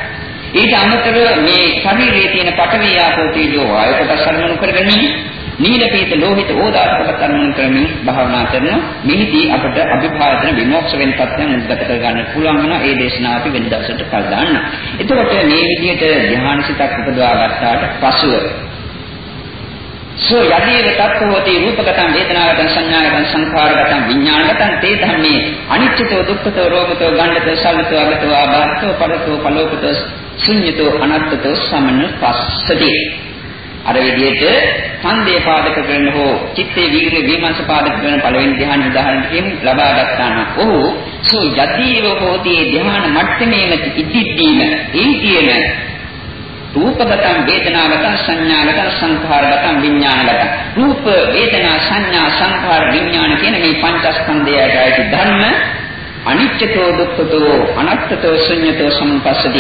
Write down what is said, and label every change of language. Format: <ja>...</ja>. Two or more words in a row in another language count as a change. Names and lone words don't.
<si>ඊට අමතරව මේ ශරීරයේ තියෙන පඨවි ආපෝ තේජෝ වායු කොටස් අරමුණු කරගෙන නීල පීත ලෝහිත ඕදාත කොටස් අරමුණු කරමින් භාවනා කරන මෙහිදී අපට අභිභාජන විමෝක්ෂ වෙන තත්ත්වයන් උද්ගත කර ගන්න පුළුවන් වෙනවා. ඒ දේශනාව අපි වෙන දවසට කල් දාන්න. එතකොට මේ විදිහට ධ්‍යාන සිතක් උපදවා ගත්තාට පසුව</si> <pi>සෝ යදීව තත්ත්වෝති රූපගතං වේදනාගතං සංඥාගතං සංඛාරගතං විඥානගතං තේ ධම්මේ අනිච්චතෝ දුක්ඛතෝ රෝගතෝ ගණ්ඩතෝ සල්ලතෝ අගතෝ ආබාධතෝ පරතෝ පලෝකතෝ ශුඤ්ඤතෝ අනත්තතෝ සමනුපස්සති.</pi> <si>අර විදිහට ඡන්දේ පාදක කරන හෝ චිත්තේ වීර්ය විමර්ශ පාදක කරන පළවෙනි ධ්‍යාන උදාහරණයෙන් ලබා ගන්නා නම් ඔහු</si> <pi>සෝ යදීව හෝති</pi> <si>ධ්‍යාන මට්ටමේම ඉදිද්දීම ඒ කියන</si> <pi>රූපගතං වේදනාගතං සංඥාගතං සංඛාරගතං විඥානගතං</pi> <si>රූප වේදනා සංඥා සංඛාර විඥාන කියන මේ පංචස්කන්ධයයි ඇති ධර්ම</si> <pi>අනිත්‍යතෝ දුක්ඛතෝ අනත්තතෝ ශුඤ්ඤතෝ සමුපස්සති.</pi>